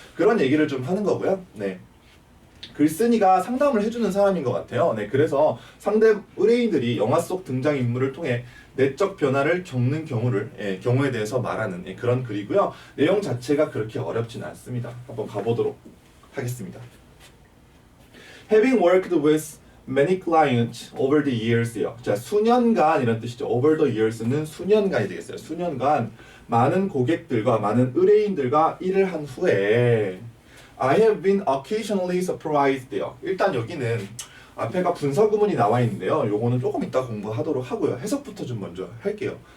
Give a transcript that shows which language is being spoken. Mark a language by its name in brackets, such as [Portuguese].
[Korean] 그런 얘기를 좀 하는 거고요. 글쓴이가 상담을 해주는 사람인 것 같아요. 그래서 상대 의뢰인들이 영화 속 등장인물을 통해 내적 변화를 겪는 경우에 대해서 말하는 그런 글이고요. 내용 자체가 그렇게 어렵진 않습니다. 한번 가보도록 하겠습니다. [English] Having worked with many clients over the years요. [Korean] 자, 수년간 이런 뜻이죠. [English] Over the years [Korean] 는 수년간이 되겠어요. 수년간 많은 고객들과 많은 의뢰인들과 일을 한 후에 [English] I have been occasionally surprised [Korean] 요. 일단 여기는 앞에가 분사 구문이 나와 있는데요. 요거는 조금 이따 공부하도록 하고요. 해석부터 좀 먼저 할게요.